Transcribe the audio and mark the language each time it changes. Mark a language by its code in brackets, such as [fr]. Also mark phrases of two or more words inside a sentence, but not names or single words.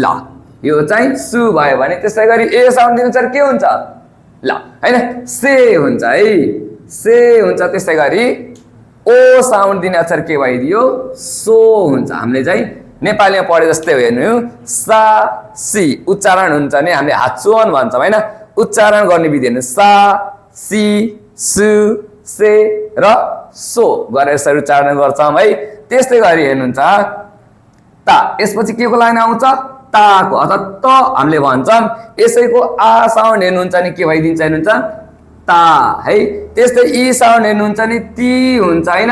[ne] यो चाहिँ सु भयो भने त्यसै गरी ए साउन्ड दिने अक्षर के हुन्छ ल हैन से हुन्छ है से हुन्छ। त्यसै गरी ओ साउन्ड दिने अक्षर के भइदियो सो हुन्छ। हामीले चाहिँ नेपालीमा पढे जस्तै हो हेर्नु [ja] さ し [ne] उच्चारण हुन्छ नि हामीले हाचुअन भन्छौँ हैन। उच्चारण गर्ने विधि हेर्नु [ja] さ し す せ [ne] र सो गरेर यसरी उच्चारण गर्छौँ है। त्यस्तै गरी हेर्नुहुन्छ ता यसपछि के को लाइन आउँछ ताको अथवा त हामीले भन्छौँ यसैको आ साउन्ड हेर्नुहुन्छ नि के भइदिन्छ हेर्नुहुन्छ ता है। त्यस्तै इ साउन्ड हेर्नुहुन्छ नि ती हुन्छ हैन।